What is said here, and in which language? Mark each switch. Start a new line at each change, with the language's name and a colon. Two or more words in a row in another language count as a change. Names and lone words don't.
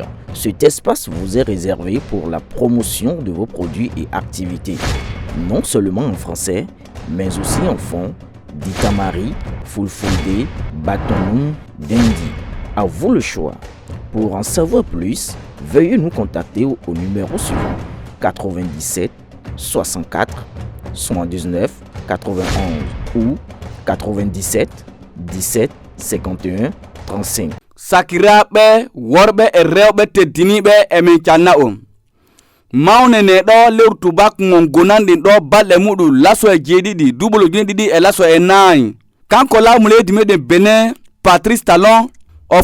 French: Cet espace vous est réservé pour la promotion de vos produits et activités, non seulement en français, mais aussi en fond, Ditamari, Fulfulde, Batonou, Dendi. À vous le choix. Pour en savoir plus, veuillez nous contacter au numéro suivant 97 64 79 91 ou 97 17 51 35.
Fula: Sakiraɓe worɓe e rewɓe teddiniɓe emin canna on mawnene ɗo lewru tubak mon gonanɗin ɗo balɗe muɗum laso e jeeɗiɗi duɓolo ɗiɗi e laso e naayi kanko laamu leydi meɗen Benin Patrice Talon o